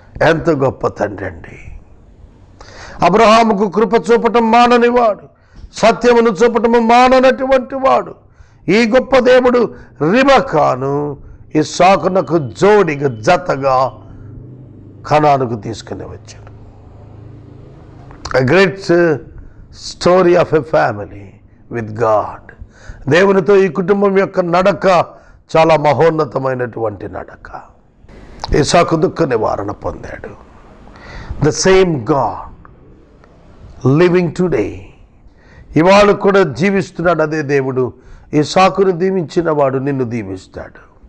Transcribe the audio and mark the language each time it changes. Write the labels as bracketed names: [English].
[Telugu] ఎంత గొప్ప తండ్రి అండి. అబ్రహాముకు కృప చూపటం మాననివాడు, సత్యమును చూపటము మాననటువంటి వాడు. ఈ గొప్ప దేవుడు రెబెక్కాను ఇస్సాకునకు జోడిగా జతగా కనానుకు తీసుకుని వచ్చాడు. [English] A great story of a family with God. [Telugu] దేవునితో ఈ కుటుంబం యొక్క నడక చాలా మహోన్నతమైనటువంటి నడక. ఇస్సాకు దుఃఖ నివారణ పొందాడు. [English] the same God living today, [Telugu] ఇవాళ కూడా జీవిస్తున్నాడు. అదే దేవుడు ఇస్సాకును దీవించిన వాడు నిన్ను దీవిస్తాడు.